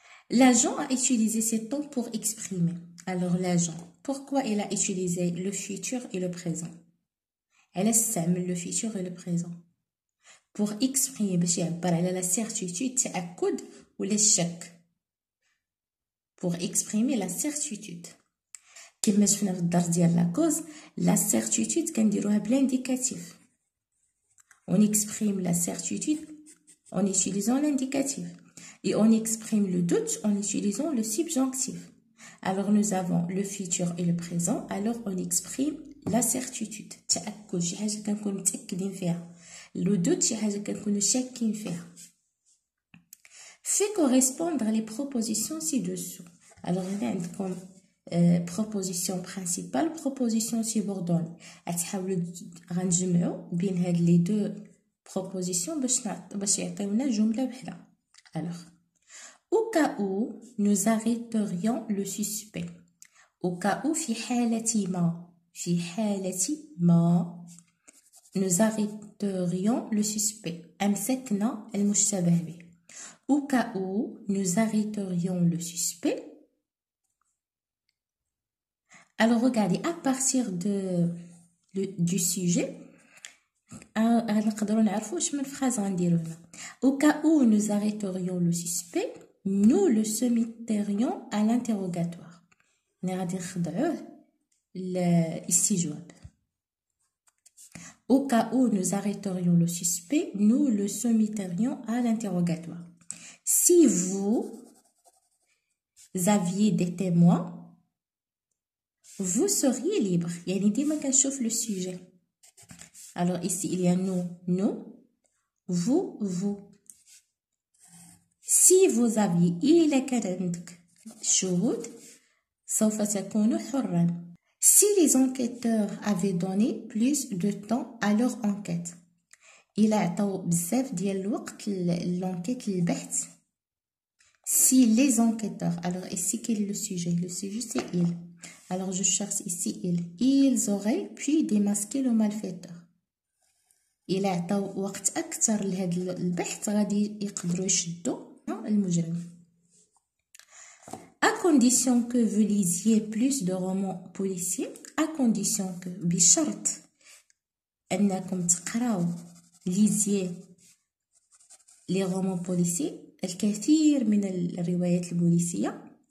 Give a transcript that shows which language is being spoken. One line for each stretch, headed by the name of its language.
French: L'agent a utilisé ces temps pour exprimer. Alors l'agent, pourquoi il a utilisé le futur et le présent? Elle
Arabic: استعمل
French: le futur et le présent pour exprimer
Arabic: باش يعبر على
French: la certitude
Arabic: التأكد ولا الشك.
French: Pour exprimer la certitude.
Arabic: كما شفنا في الدرس ديال لا كوز
French: la certitude
Arabic: كنديروها بالindécatif.
French: On exprime la certitude en utilisant l'indicatif. Et on exprime le doute en utilisant le subjonctif. Alors nous avons le futur et le présent. Alors on exprime la certitude.
Arabic: تأكد شي حاجة كنكونو متأكدين فيها.
French: Le doute
Arabic: شي حاجة كنكونو شاكين فيها.
French: Fait correspondre les propositions ci-dessous. Alors
Arabic: هنا عندكم
French: proposition principale, proposition subordonnée.
Arabic: غتحاولوا غنجمعوا بين هاد لي دو propositions باش يعطيونا جملة وحدة.
French: Alors, au cas où nous arrêterions le suspect. Au cas où
Arabic: في حالة ما
French: nous arrêterions le suspect.
Arabic: أمسكنا المشتبه به.
French: Au cas où nous arrêterions le suspect. Alors regardez, à partir du sujet,
Arabic: نقدروا نعرفوا واش من
French: phrase
Arabic: غنديروا هنا.
French: Au cas où nous arrêterions le suspect, nous le soumetterions à l'interrogatoire.
Arabic: غادي نخضعوه للاستجواب.
French: Au cas où nous arrêterions le suspect, nous le soumetterions à l'interrogatoire. Si vous aviez des témoins, vous seriez libre.
Arabic: يعني ديما كنشوف le sujet.
French: Alors ici il y a nous, vous. Si vous aviez
Arabic: إلا كان عندك شهود سوف تكون حرا.
French: Si les enquêteurs avaient donné plus de temps à leur enquête.
Arabic: إلا عطاو بزاف ديال الوقت l'enquête البحث.
French: Si les enquêteurs, alors ici quel est le sujet? Le sujet c'est ils. Alors je cherche ici ils auraient pu démasquer le malfaiteur.
Arabic: إلا عطاو وقت أكثر لهذا البحث غادي يقدروا يشدوا المجرم.
French: À condition que vous lisiez plus de romans policiers, à condition que
Arabic: بشرط أنكم تقراو
French: lisiez les romans policiers
Arabic: الكثير من الروايات البوليسية.